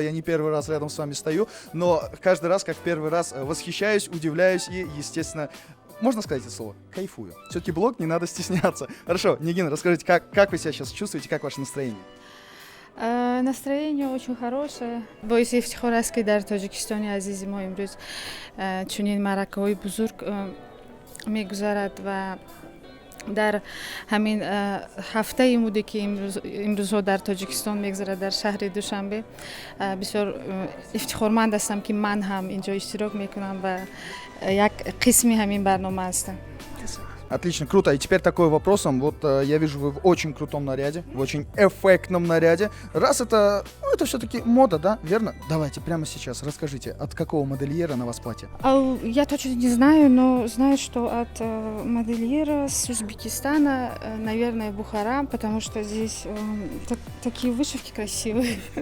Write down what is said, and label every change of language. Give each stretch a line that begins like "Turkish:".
Russian: Я не первый раз рядом с вами стою, но каждый раз, как первый раз, восхищаюсь, удивляюсь и, естественно, можно сказать это слово? Кайфую. Все-таки блог «Не надо стесняться». Хорошо, Нигина, расскажите, как вы себя сейчас чувствуете, как ваше настроение? Настроение очень хорошее.
Tajik: Боюсь, ифтихораски дар Таджикистоне азизи мо имрӯз чунин маъракаҳои бузург мегузарад ва дар ҳамин ҳафтаи муде ки имрӯзҳо дар Тоҷикистон мегзарад дар шаҳри Душанбе бисёр ифтихорманд ҳастам ки ман ҳам инҷо иштирок мекунам ва як қисми ҳамин барнома ҳастам.
Russian: Отлично, круто. И теперь такой вопросом. Вот я вижу, вы в очень крутом наряде, в очень эффектном наряде. Раз это, ну, это все-таки мода, да, верно? Давайте прямо сейчас расскажите, от какого модельера на вас платье? Я точно не знаю, но знаю, что от модельера с Узбекистана, наверное, Бухара, потому что здесь такие вышивки красивые.